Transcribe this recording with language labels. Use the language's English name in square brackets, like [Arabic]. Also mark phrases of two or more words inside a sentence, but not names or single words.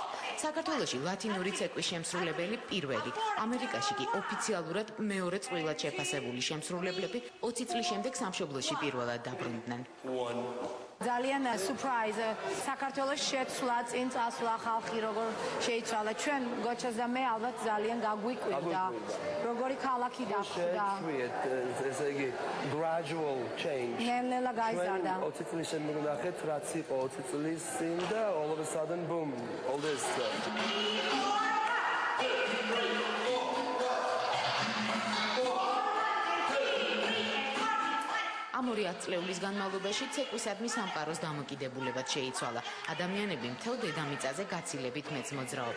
[Georgian] საქართველოში ლათინური ცეკვის შემსრულებელი პირველი, ამერიკაში კი ოფიციალურად მეორე წყვილად შეფასებული შემსრულებლები 20 წლის შემდეგ სამშობლოში პირველად დაბრუნდნენ. ძალიან surprise საქართველოს შეცვლა წინ წასვლა ხალხი როგორ შეიცვალა ჩვენ გოჩას და მე ალბათ ძალიან გაგვიკვირდა როგორი ქალაქი დახვდა ესე იგი [English] gradual change [Georgian] ნელა გაიზარდა 20 წლის შემდეგ ნახეთ რაც იყო 20 წლის წინ და [English] all of a sudden boom all this [Georgian] ამ 20 წლების განმავლობაში ცეკვისადმი სამყაროს დამოკიდებულებად შეიცვალა. ადამიანები მთელ დედამიწაზე გაცილებით მეც მოძრაობენ.